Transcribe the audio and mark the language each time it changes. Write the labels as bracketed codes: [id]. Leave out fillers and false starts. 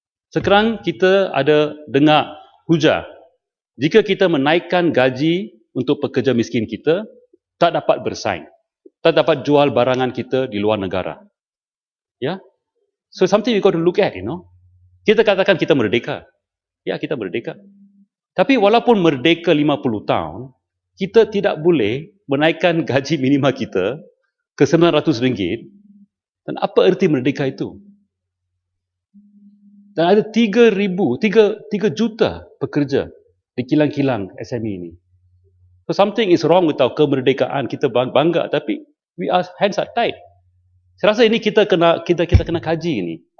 [ms] Sekarang kita ada dengar hujah, jika kita menaikkan gaji untuk pekerja miskin kita, tak dapat bersaing, tak dapat jual barangan kita di luar negara. [en] Ya, so something we got to look at, you know. [ms] Kita katakan kita merdeka, ya kita merdeka. Tapi walaupun merdeka 50 tahun, kita tidak boleh menaikkan gaji minima kita ke RM900. Dan apa erti merdeka itu? Dan ada 3 juta pekerja di kilang-kilang SME ini. [en] So something is wrong with our kemerdekaan. [ms] Kita bangga, tapi [en] hands are tied. [ms] Saya rasa ini kita kena kaji ini.